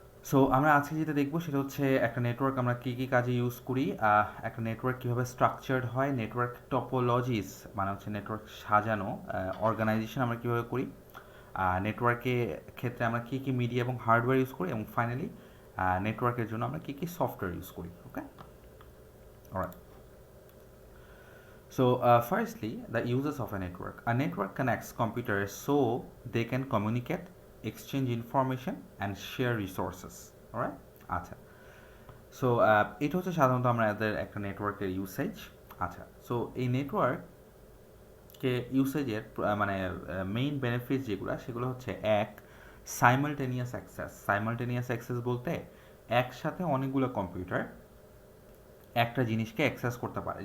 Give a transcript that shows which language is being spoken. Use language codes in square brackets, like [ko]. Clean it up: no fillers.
[bn] So আমরা আজকে যেটা দেখবো সেটা হচ্ছে একটা নেটওয়ার্ক আমরা কী কী কাজে ইউজ করি, একটা নেটওয়ার্ক কীভাবে স্ট্রাকচার্ড হয়, নেটওয়ার্ক টপোলজিস মানে হচ্ছে নেটওয়ার্ক সাজানো, অর্গানাইজেশন আমরা কীভাবে করি, নেটওয়ার্কের ক্ষেত্রে আমরা কী কী মিডিয়া এবং হার্ডওয়্যার ইউজ করি, এবং ফাইনালি নেটওয়ার্কের জন্য আমরা কী কী সফটওয়্যার ইউজ করি। [en] Okay, alright. So, firstly, the uses of a network. A network connects computers so they can communicate, exchange information, and share resources. Alright? [bn] আচ্ছা, সো এটা হচ্ছে সাধারণত আমাদের একটা নেটওয়ার্কের ইউসেজ। আচ্ছা, সো এই নেটওয়ার্ককে ইউসেজের মানে মেইন বেনিফিট যেগুলো সেগুলো হচ্ছে এক, সাইমালটেনিয়াস অ্যাক্সেস। সাইমালটেনিয়াস অ্যাক্সেস বলতে একসাথে অনেকগুলো কম্পিউটার একটা জিনিসকে অ্যাক্সেস করতে পারে।